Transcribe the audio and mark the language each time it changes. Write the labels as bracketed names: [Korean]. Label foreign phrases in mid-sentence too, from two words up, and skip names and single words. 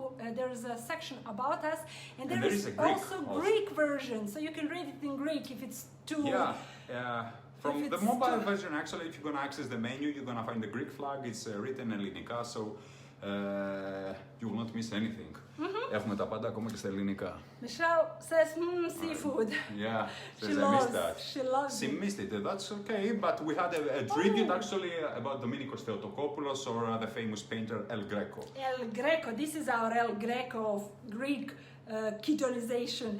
[English] There's a section about us. And there is also Greek version. So you can read it in Greek if it's too... From the mobile version, actually, if you're going to access the menu, you're going to find the Greek flag. It's written in Ellinika, so you will not miss anything. [Greek] Έχουμε τα πάντα ακόμα και στα ελληνικά. [English] Michelle says, seafood. Yeah, she loves She missed it. That's okay, but we had a tribute actually about Dominikos Theotokopoulos, or the famous painter El Greco. El Greco, this is our El Greco of Greek ketonization.